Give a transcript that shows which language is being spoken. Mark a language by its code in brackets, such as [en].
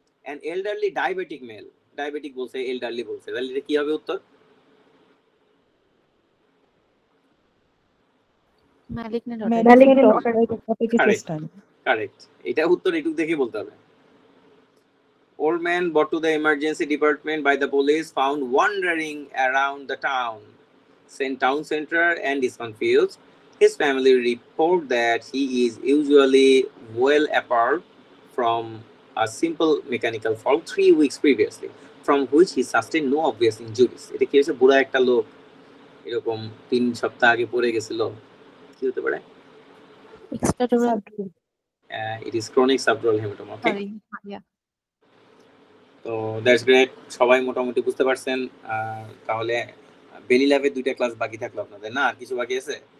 [bn] And elderly diabetic mail, diabetic বলছে, elderly বলছে, তাহলে এটা কি হবে উত্তর? [en] Malignant Malignant otitis. otitis media. [bn] Correct, এটা উত্তর এটুকু দেখে বলতে হবে। [en] Old man brought to the emergency department by the police found wandering around the town center and is confused. His family report that he is usually well apart from a simple mechanical fall 3 weeks previously, from which he sustained no obvious injuries. [bn] এটা কি হচ্ছে? বুড়া একটা লোক এরকম 3 সপ্তাহ আগে পড়ে গেছিল, কি হতে পারে? [en] Extradural. It is chronic subdural hematoma. Okay, Sorry. Yeah. [bn] তো [en] that's great, [bn] সবাই মোটামুটি বুঝতে পারছেন। তাহলে বেলি ল্যাবে 2টা ক্লাস বাকি থাকলো আপনাদের, না আর কিছু বাকি আছে?